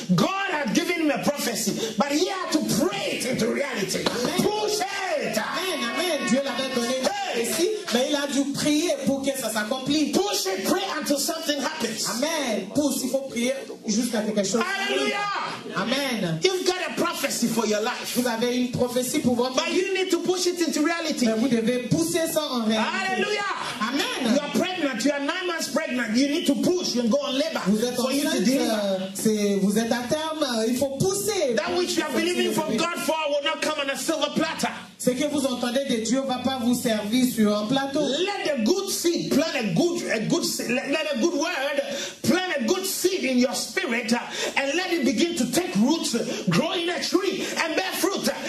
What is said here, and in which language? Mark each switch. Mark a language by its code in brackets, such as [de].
[en] God had given him a prophecy, but he had to pray it into reality. Push it. Amen, amen. [fr] Dieu l'avait donné une prophétie, mais il a dû prier pour que ça s'accomplisse. [en] Push it, pray until something happens. Amen. [fr] Pousse, il faut prier jusqu'à quelque chose. [en] Hallelujah. Amen. You've got a prophecy for your life. [fr] Vous avez une prophétie pour votre vie. [en] But you need to push it into reality. [fr] Mais vous devez pousser ça en réalité. [en] Hallelujah. Amen. You are pregnant. You are 9 months pregnant. You need to push and go on labor [fr] vous êtes [en] for you to deliver. [fr] Vous êtes à terme. Il faut pousser. [en] That which you are believing from God for will not come on a silver platter. [fr] Ce que vous entendez de Dieu va pas vous servir sur un plateau. [en] Let a good seed, plant a good seed, let a good word, plant a good seed in your spirit, and let it begin to take roots, grow in a tree, and bear fruit.